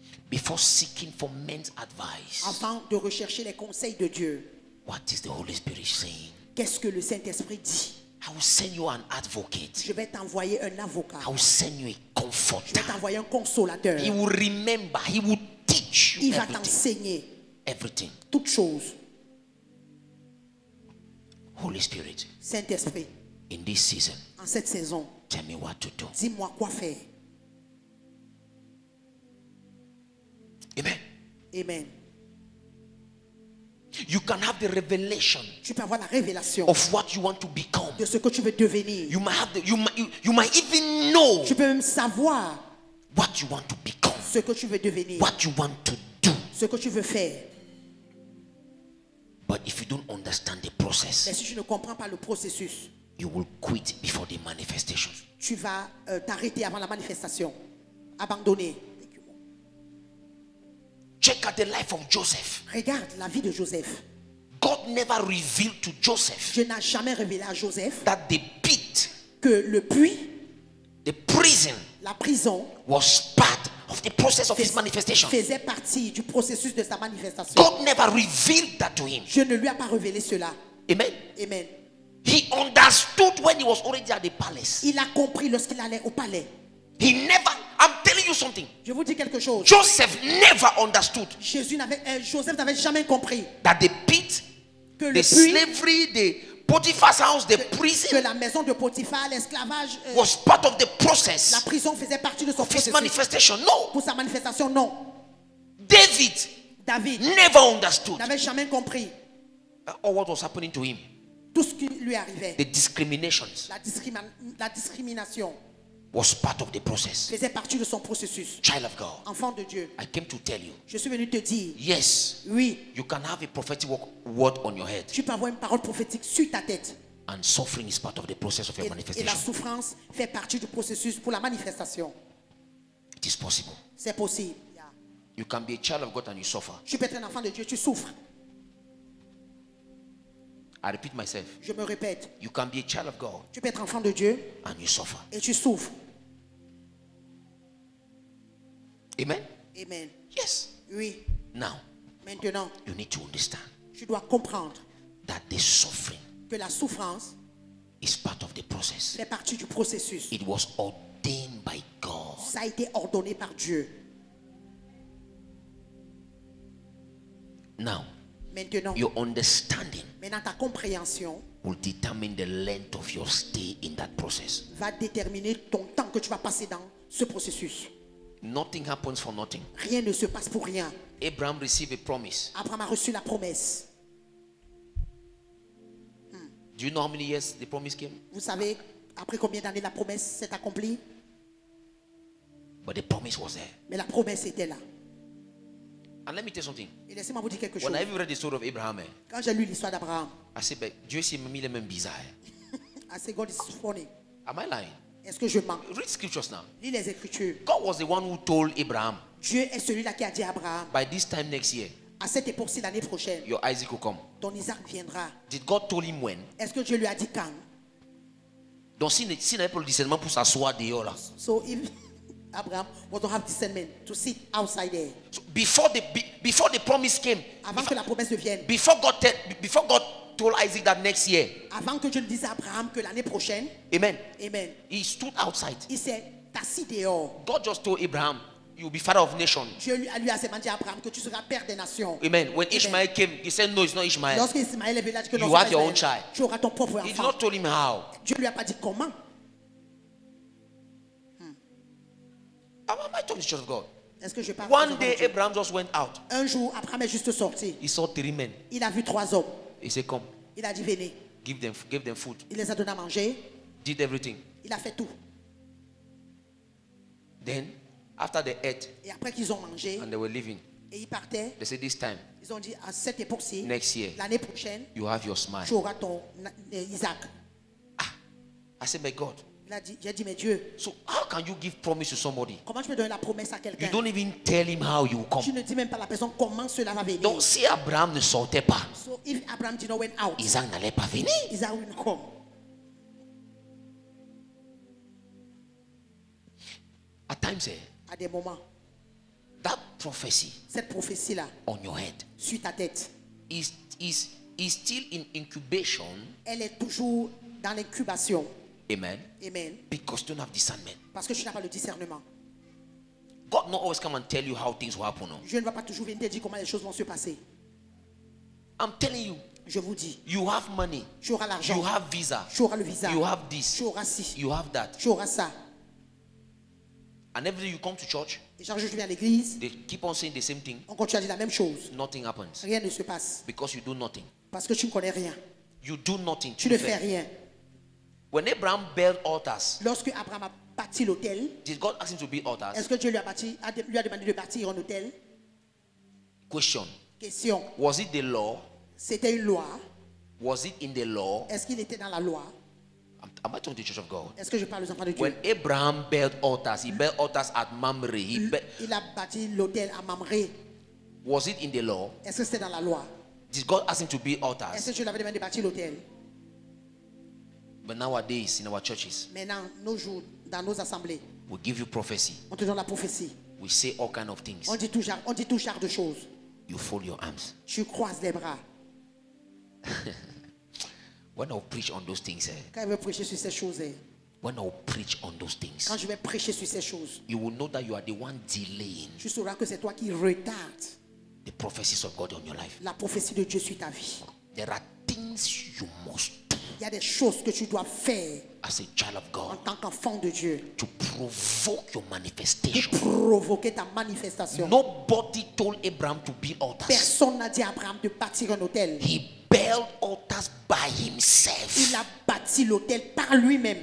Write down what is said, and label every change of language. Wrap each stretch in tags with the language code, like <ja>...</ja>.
<en>Before seeking for men's advice,</en> <fr>Avant de rechercher les conseils de Dieu,</fr> <en>what is the Holy Spirit saying?</en> <fr>qu'est-ce que le Saint-Esprit dit?</fr> <en>I will send you an advocate.</en> <fr>Je vais t'envoyer un avocat.</fr> <en>I will send you a</en> <fr>Je vais</fr> <en>comforter.</en> <fr>t'envoyer un consolateur.</fr> <en>He will remember. He will teach you</en> <fr>Il va</fr> <en>everything.</en> <fr>t'enseigner</fr> <en>Everything.</en> <fr>toutes choses.</fr> <en>Holy Spirit,</en> <fr>Saint-Esprit,</fr> <en>in this season,</en> <fr>en cette saison,</fr> <en>tell me what to do.</en> <fr>dis-moi quoi faire.</fr> <en>Amen.</en> <fr>Amen.</fr> <en>You can have the revelation</en> <fr>Tu peux avoir la révélation</fr> <en>of what you want to become.</en> <fr>de ce que tu veux devenir.</fr> <en>You might have the, you might even know</en> <fr>Tu peux même savoir</fr> <en>what you want to become,</en> <fr>ce que tu veux devenir,</fr> <en>what you want to do.</en> <fr>ce que tu veux faire.</fr> <en>But if you don't understand the</en> <fr>Mais</fr> <en>process,</en> <fr>si tu ne comprends pas le processus,</fr> <en>you will quit before the manifestation.</en> <fr>tu vas t'arrêter avant la manifestation. Abandonner.</fr> <en>Check out the life of Joseph.</en> <fr>Regarde la vie de Joseph.</fr> <en>God never revealed to Joseph</en> <fr>Dieu n'a jamais révélé à Joseph</fr> <en>that the pit,</en> <fr>que le puits,</fr> <en>the prison,</en> <fr>la prison,</fr> <en>was part of the process of his manifestation.</en> <fr>faisait partie du processus de sa manifestation.</fr> <en>God never revealed that to him.</en> <fr>Je ne lui ai pas révélé cela.</fr> <en>Amen.</en> <fr>Amen.</fr> <en>He understood when he was already at the palace.</en> <fr>Il a compris lorsqu'il allait au palais.</fr> <en>He never, I'm telling you something.</en> <fr>Je vous dis quelque chose.</fr> <en>Joseph never understood</en> <fr>Joseph n'avait jamais compris</fr> <en>that the pit,</en> <fr>que</fr> <en>the</en> <fr>le puits,</fr> <en>slavery, the Potiphar's house, the</en> <fr>que</fr> <en>prison</en> <fr>la maison de Potiphar, l'esclavage,</fr> <en>was part of the</en> <fr>la</fr> <en>process</en> <fr>prison faisait partie de son</fr> <en>of his</en> <fr>processus.</fr> <en>manifestation. No.</en> <fr>Pour sa manifestation, non.</fr> <en>David</en> <fr>David</fr> <en>never understood</en> <fr>n'avait jamais compris</fr> <en>all what was happening to him.</en> <fr>tout ce qui lui arrivait.</fr> <en>The discriminations</en> <fr>La discrimination</fr> <en>was part of the process.</en> <fr>faisait partie de son processus.</fr> <en>Child of God,</en> <fr>Enfant de Dieu,</fr> <en>I came to tell you,</en> <fr>je suis venu te dire,</fr> <en>yes,</en> <fr>oui,</fr> <en>you can have a prophetic word on your head,</en> <fr>tu peux avoir une parole prophétique sur ta tête.</fr> <en>and suffering is part of the process of your</en> <fr>Et la</fr> <en>manifestation.</en> <fr>souffrance fait partie du processus pour la manifestation.</fr> <en>It is possible.</en> <fr>C'est possible.</fr> <en>You can be a child of God and you suffer.</en> <fr>Tu peux être un enfant de Dieu, tu souffres.</fr> <en>I repeat myself.</en> <fr>Je me répète,</fr> <en>You can be a child of God</en> <fr>tu peux être enfant de Dieu</fr> <en>and you suffer.</en> <fr>et tu souffres.</fr> <en>Amen?</en> <fr>Amen.</fr> <en>Yes.</en> <fr>Oui.</fr> <en>Now,</en> <fr>Maintenant,</fr> <en>you need to understand</en> <fr>tu dois comprendre</fr> <en>that the suffering</en> <fr>que la souffrance</fr> <en>is part of the process.</en> <fr>fait partie du processus.</fr> <en>It was ordained by God.</en> <fr>Ça a été ordonné par Dieu.</fr> <en>Now,</en> <fr>Maintenant,</fr> <en>your understanding</en> <fr>ta compréhension</fr> <en>will determine the length of your stay in that process.</en> <fr>va déterminer ton temps que tu vas passer dans ce processus.</fr> <en>Nothing happens for nothing.</en> <fr>Rien ne se passe pour rien.</fr> <en>Abraham received a promise.</en> <fr>Abraham a reçu la promesse.</fr> <en>Do you know how many years the promise came?</en> <fr>Vous savez, après combien d'années la promesse s'est accomplie?</fr> <en>But the promise was there.</en> <fr>Mais la promesse était là.</fr> <en>And let me tell you something.</en> <fr>Et laissez-moi vous dire quelque chose.</fr> <en>When I read the story of Abraham,</en> <fr>Quand j'ai lu l'histoire d'Abraham,</fr> <en>I said, but</en> <fr>Dieu s'est mis les mêmes bizarres.</fr> <en>I said, God is funny. Am I lying?</en> <fr>Est-ce que je mens?</fr> <en>Read scriptures now.</en> <fr>Lis les Écritures.</fr> <en>God was the one who told Abraham,</en> <fr>Dieu est celui-là qui a dit à Abraham,</fr> <en>by this time next year,</en> <fr>à cette époque-ci, l'année prochaine,</fr> <en>your Isaac will come.</en> <fr>ton Isaac viendra.</fr> <en>Did God told him when?</en> <fr>Est-ce que Dieu lui a dit quand? Donc s'il n'avait pas le discernement pour s'asseoir dehors là.</fr> <en>So if Abraham was not have discernment to sit outside there. So before the promise came,</en> <fr>Avant que la promesse ne vienne.</fr> <en>before God told Isaac that next year.</en> <fr>Avant que Dieu ne dise à Abraham que l'année prochaine.</fr> <en>Amen.</en> <fr>Amen.</fr> <en>He stood outside.</en> <fr>Il s'est assis dehors.</fr> <en>God just told Abraham, you will be father of nations.</en> <fr>Dieu lui a demandé à Abraham que tu seras père des nations.</fr> <en>Amen. When Ishmael came, he said, no, it's not Ishmael.</en> <fr>Lorsque Ismaël est venu, il a dit que non,</fr> <en>You</en> <fr>c'est</fr> <en>have</en> <fr>pas</fr> <en>your own</en> <fr>Ismaël.</fr> <en>child.</en> <fr>Tu auras ton propre</fr> <en>He did</en> <fr>enfant.</fr> <en>not tell him how.</en> <fr>Dieu lui a pas dit comment.</fr> <en>Am I talking to the church of God?</en> <fr>Est-ce que je parle?</fr> <en>One day Abraham just went out.</en> <fr>Un jour, Abraham est juste sorti.</fr> <en>He saw 3 men.</en> <fr>Il a vu 3 hommes.</fr> <en>He said, come,</en> <fr>Il a dit venez.</fr> <en>give them food.</en> <fr>Il les a donné à manger.</fr> <en>Did everything.</en> <fr>Il a fait tout.</fr> <en>Then, after they ate</en> <fr>Et après qu'ils ont mangé</fr> <en>and they were leaving,</en> <fr>et ils partaient,</fr> <en>they said, this time,</en> <fr>ils ont dit à cette époque-ci,</fr> <en>next year,</en> <fr>l'année prochaine,</fr> <en>you have your smile.</en> <fr>tu auras ton Isaac.</fr> <en>I said, my God.</en> <fr>J'ai dit mais Dieu,</fr> <en>So how can you give promise to somebody?</en> <fr>comment tu peux donner la promesse à</fr> <en>You</en> <fr>quelqu'un?</fr> <en>don't even tell him how you will</en> <fr>Tu</fr> <en>come.</en> <fr>ne dis même pas à la personne comment cela va venir. Donc si Abraham ne sortait pas,</fr> <en>So if Abraham did not went out,</en> <fr>Isaac n'allait pas venir.</fr> <en>Isaac will come. At times,</en> <fr>À des moments,</fr> <en>that prophecy</en> <fr>cette prophétie-là,</fr> <en>on your head</en> <fr>sur ta tête,</fr> <en>is still in incubation.</en> <fr>elle est toujours dans l'incubation.</fr> <en>Amen.</en> <fr>Amen.</fr> <en>Because you don't have discernment.</en> <fr>Parce que tu n'as pas le discernement.</fr> <en>God not always come and tell you how things will happen. No?</en> <fr>Dieu ne va pas toujours venir te dire comment les choses vont se passer.</fr> <en>I'm telling you,</en> <fr>Je vous dis,</fr> <en>you have money,</en> <fr>tu auras l'argent,</fr> <en>you have visa,</en> <fr>tu auras le visa,</fr> <en>you have this,</en> <fr>tu auras ci,</fr> <en>you have that.</en> <fr>tu auras ça.</fr> <en>And every day you come to church,</en> <fr>Et chaque jour je viens à l'église,</fr> <en>they keep on saying the same thing.</en> <fr>on continue à dire la même chose.</fr> <en>Nothing happens</en> <fr>Rien ne se passe.</fr> <en>because you do nothing.</en> <fr>Parce que tu ne connais rien.</fr> <en>You do nothing.</en> <fr>Tu ne fais rien.</fr> <en>When Abraham built altars,</en> <fr>Lorsque Abraham a bâti l'autel,</fr> <en>did God ask him to build altars?</en> <fr>est-ce que Dieu lui a demandé de bâtir un autel?</fr> <en>Question.</en> <fr>Question.</fr> <en>Was it the law?</en> <fr>C'était une loi.</fr> <en>Was it in the law?</en> <fr>Est-ce qu'il était dans la loi?</fr> <en>Am I talking to the church of God?</en> <fr>Est-ce que je parle aux enfants de Dieu?</fr> <en>When Abraham built altars, he built altars at Mamre.</en> <fr>Il a bâti l'autel à Mamré.</fr> <en>Was it in the law?</en> <fr>Est-ce que c'était dans la loi?</fr> <en>Did God ask him to build</en> <fr>Est-ce</fr> <en>altars?</en> <fr>que Dieu lui avait demandé de bâtir l'autel?</fr> <en>But nowadays, in our churches,</en> <fr>Maintenant, nos jours, dans nos assemblées,</fr> <en>we give you prophecy.</en> <fr>on te donne la prophétie.</fr> <en>We say all kind of things.</en> <fr>On dit tout genre de choses.</fr> <en>You fold your arms.</en> <fr>Tu croises les bras.</fr> <en>When I preach on those things,</en> <fr>Quand il veut prêcher sur ces choses,</fr> <en>when I preach on those things,</en> <fr>quand je vais prêcher sur ces choses,</fr> <en>you will know that you are the one delaying</en> <fr>tu sauras que c'est toi qui retardes</fr> <en>the prophecies of God on your life.</en> <fr>la prophétie de Dieu sur ta vie.</fr> <en>There are things you must do</en> <fr>Il y a des choses que tu dois faire</fr> <en>as a child of</en> <fr>en</fr> <en>God</en> <fr>tant qu'enfant de Dieu</fr> <en>to provoke your</en> <fr>pour</fr> <en>manifestation.</en> <fr>provoquer ta manifestation.</fr> <en>Nobody told Abraham to build altars.</en> <fr>Personne n'a dit à Abraham de bâtir un hôtel.</fr> <en>He built altars by himself.</en> <fr>Il a bâti l'hôtel par lui-même.</fr>